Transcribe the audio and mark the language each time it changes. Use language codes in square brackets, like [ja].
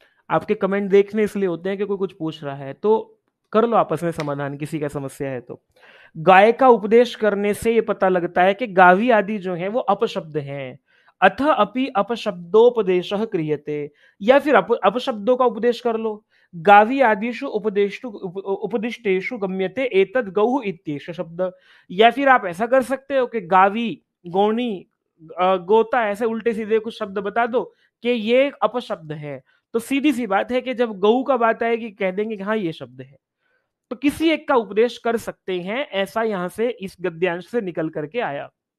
[hi] आपके कमेंट देखने इसलिए होते हैं कि कोई कुछ पूछ रहा है, तो कर लो आपस में समाधान, किसी का समस्या है तो। गाय का उपदेश करने से यह पता लगता है कि गावी आदि जो है वो अपशब्द हैं। [sa] अथ अपि अपशब्दोपदेश क्रियते, [hi] या फिर अपशब्दों का उपदेश कर लो। [sa] गावी आदिषु उपदिष्टेषु गम्यते एतद् गौः इत्येष शब्द। [hi] या फिर आप ऐसा कर सकते हो कि गावी, गौणी, गोता, ऐसे उल्टे सीधे कुछ शब्द बता दो कि ये अपशब्द है। तो सीधी सी बात है कि जब गऊ का बात आएगी कह देंगे कि हाँ ये शब्द है। तो किसी एक का उपदेश कर सकते हैं, ऐसा यहां से इस गद्यांश से निकल करके आया।